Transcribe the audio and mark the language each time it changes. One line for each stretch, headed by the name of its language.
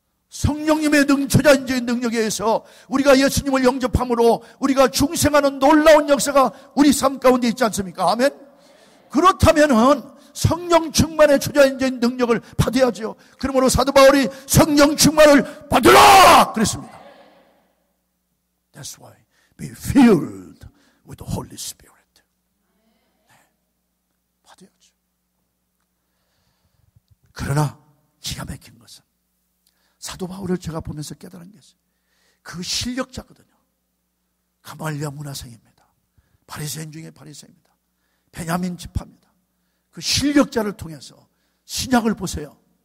Korean: 성령님의 초자연적인 능력에 의해서 우리가 예수님을 영접함으로 우리가 중생하는 놀라운 역사가 우리 삶 가운데 있지 않습니까? 아멘? 그렇다면은 성령 충만의 초자연적인 능력을 받아야죠. 그러므로 사도 바울이 성령 충만을 받으라 그랬습니다.
English: That's why be filled with the Holy Spirit.
Korean: 네, 받아야죠. 그러나 기가 막힌 것은 사도 바울을 제가 보면서 깨달은 게 있어요. 그 실력자거든요. 가말리아 문화생입니다. 바리새인 중에 바리새인입니다. 베냐민 지파입니다. 그 실력자를 통해서 신약을 보세요.